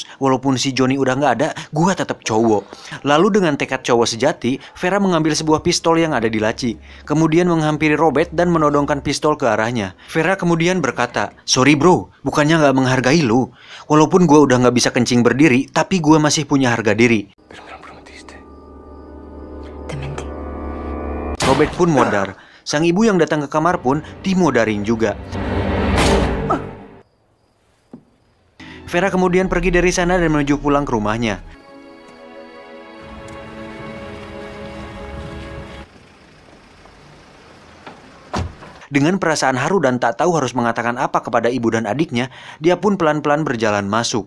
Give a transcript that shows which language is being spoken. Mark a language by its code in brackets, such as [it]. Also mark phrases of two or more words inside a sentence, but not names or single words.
[id] Walaupun si Johnny udah gak ada, gue tetap cowok. Lalu dengan tekad cowok sejati, Vera mengambil sebuah pistol yang ada di laci. Kemudian menghampiri Robert dan menodongkan pistol ke arahnya. Vera kemudian berkata, [en] "Sorry bro, [id] bukannya gak menghargai lu. Walaupun gue udah gak bisa kencing berdiri, tapi gue masih punya harga diri." [es] Pero me lo prometiste. Te mentí. [id] Robert pun modar. Sang ibu yang datang ke kamar pun dimodarin juga. Vera kemudian pergi dari sana dan menuju pulang ke rumahnya. Dengan perasaan haru dan tak tahu harus mengatakan apa kepada ibu dan adiknya, dia pun pelan-pelan berjalan masuk.